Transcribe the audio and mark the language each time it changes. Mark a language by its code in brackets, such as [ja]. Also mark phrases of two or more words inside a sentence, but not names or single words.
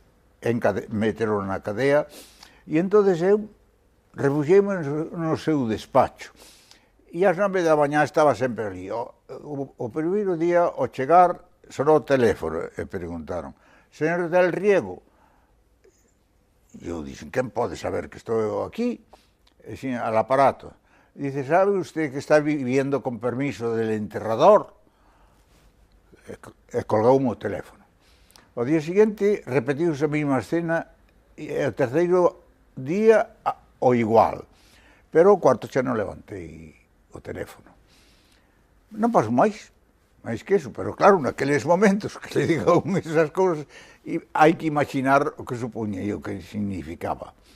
[gl] Meteron na cadea, e entonces eu refugiei-me no seu despacho. E ás 9 da mañá estaba sempre ali. O primeiro día, ao chegar, sonou o teléfono e preguntaron, señor del Riego? E eu dixen, quen pode saber que estou aquí? E xin, [es] al aparato. Dice, sabe usted que está viviendo con permiso del enterrador? [gl] E colgoume o teléfono. O día seguinte repetiuse a mesma escena e o terceiro día o igual. Pero o cuarto xa non levantei o teléfono. Non pasou máis que eso, pero claro, naqueles momentos que le digan esas cousas, hai que imaginar o que supoña e o que significaba.